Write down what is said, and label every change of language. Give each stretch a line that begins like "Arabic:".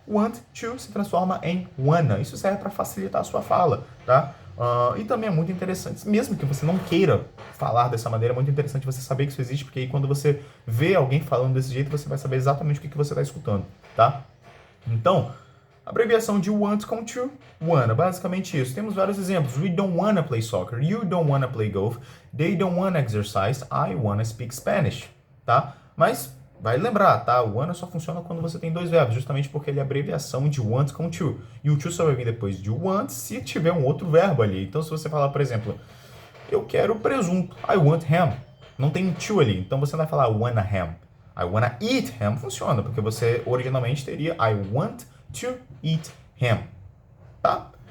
Portuguese: Want to se transforma em wanna. Isso serve para facilitar a sua fala. Tá? E também é muito interessante, mesmo que você não queira falar dessa maneira, é muito interessante você saber que isso existe, porque aí quando você vê alguém falando desse jeito, você vai saber exatamente o que você está escutando. Tá? Então, abreviação de want com to, wanna, basicamente isso. Temos vários exemplos.
English: We don't wanna play soccer. You don't wanna play golf. They don't wanna exercise. I wanna speak Spanish.
Portuguese: Tá? Mas vai lembrar, tá? O wanna só funciona quando você tem dois verbos, justamente porque ele é abreviação de want com to. E o to só vai vir depois de want se tiver um outro verbo ali. Então, se você falar, por exemplo, eu quero presunto.
English: I want ham.
Portuguese: Não tem to ali. Então, você não vai falar wanna ham.
English: I wanna eat ham
Portuguese: funciona, porque você originalmente teria
English: I want to eat ham,
Portuguese: tá?